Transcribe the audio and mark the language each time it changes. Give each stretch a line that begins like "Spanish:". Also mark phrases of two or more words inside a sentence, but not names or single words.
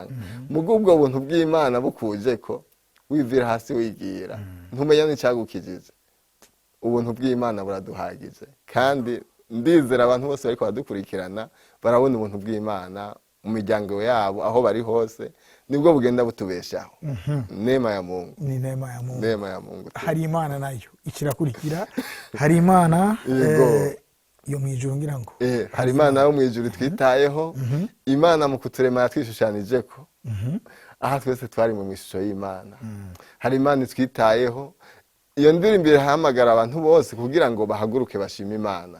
Rundi: Mugo ubwo buntu bw'Imana bukuje ko wivira hasi wigira. Ntumenya n'icyagukijije. Ubuntu bw'Imana buraduhagije. Kandi ndizera abantu bose bariko badukurikirana barabona ubuntu bw'Imana mu miryango yabo aho bari hose, nibwo bugenda butubeshaho.
Swahili: Neema ya Mungu. Ni neema ya Mungu. Neema ya Mungu.
Rundi: Hari Imana nayo ikirakurikira. Hari Imana yo mwijuru ngira ngo. Hari Imana yo mwijuru twitayeho. Imana mu kuturema yatwishushanije ko. Aha twese twari mu ishusho y'Imana. Hari Imana twitayeho. Iyo ndirimbo ihamagara abantu bose kugira ngo bahaguruke bashima Imana.